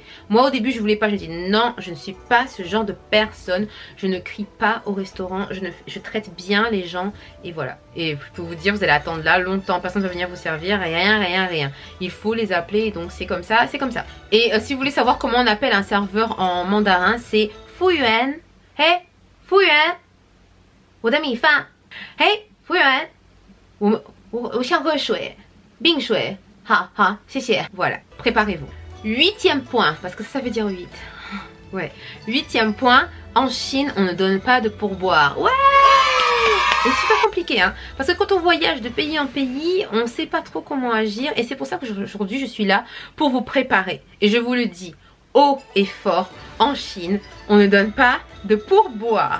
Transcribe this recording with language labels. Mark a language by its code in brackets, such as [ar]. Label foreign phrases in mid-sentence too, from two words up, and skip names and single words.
[fr] Moi au début je voulais pas, je dis non, je ne suis pas ce genre de personne, je ne crie pas au restaurant, je traite bien les gens et voilà. Et je peux vous dire, vous allez attendre là longtemps, personne ne va venir vous servir, rien. Il faut les appeler, donc c'est comme ça, c'est comme ça. Et si vous voulez savoir comment on appelle un serveur en mandarin, c'est Fuyuan. [zh] Hey, Fuyuan, 我的米饭. Hey, Fuyuan, 我想喝水，冰水，好，谢谢. [fr] Voilà, préparez-vous. 8e point, parce que ça veut dire 8. Ouais, 8e point, en Chine, on ne donne pas de pourboire. Ouais! C'est super compliqué, hein. Parce que quand on voyage de pays en pays, on ne sait pas trop comment agir. Et c'est pour ça qu'aujourd'hui, je suis là pour vous préparer. Et je vous le dis haut et fort, en Chine, on ne donne pas de pourboire.